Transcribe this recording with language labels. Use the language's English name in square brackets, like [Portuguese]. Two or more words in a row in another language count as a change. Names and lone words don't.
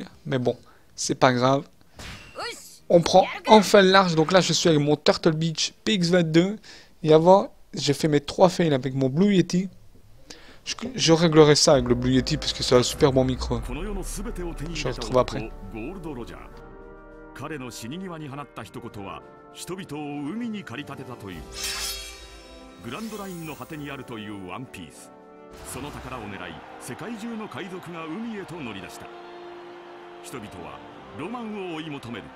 [French] Mais bon, c'est pas grave. On prend enfin le large. Donc là, je suis avec mon Turtle Beach PX22. Et avant, j'ai fait mes 3 fails avec mon Blue Yeti. Je réglerai ça avec le Blue Yeti parce que c'est un super bon micro. Je le retrouve après. [Japanese] 彼の死に際に放った一言は人々を海に駆り立てたという。グランドラインの果てにあるというワンピース。その宝を狙い世界中の海賊が海へと乗り出した。人々はロマンを追い求める。